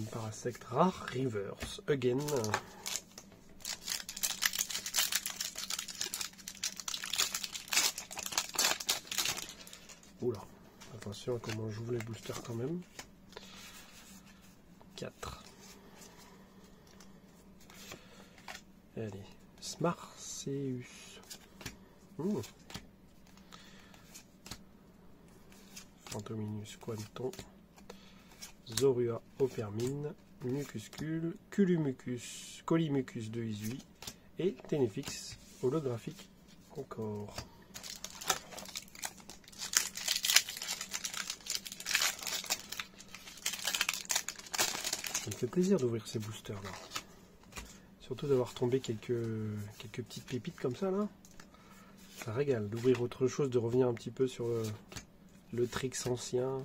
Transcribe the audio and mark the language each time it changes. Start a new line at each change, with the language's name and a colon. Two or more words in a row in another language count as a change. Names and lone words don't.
French: Parasect
English: Rare Reverse again.
French: Oula, attention à comment j'ouvre les boosters quand même. 4. Allez, Smarceus. Fantominus Quanton. Zorua Opermine. Mucuscule. Culumucus. Colimucus de Izui. Et Ténéfix holographique encore. Ça me fait plaisir d'ouvrir ces boosters là. Surtout d'avoir tombé quelques petites pépites comme ça là. Ça régale d'ouvrir autre chose, de revenir un petit peu sur le Trix ancien.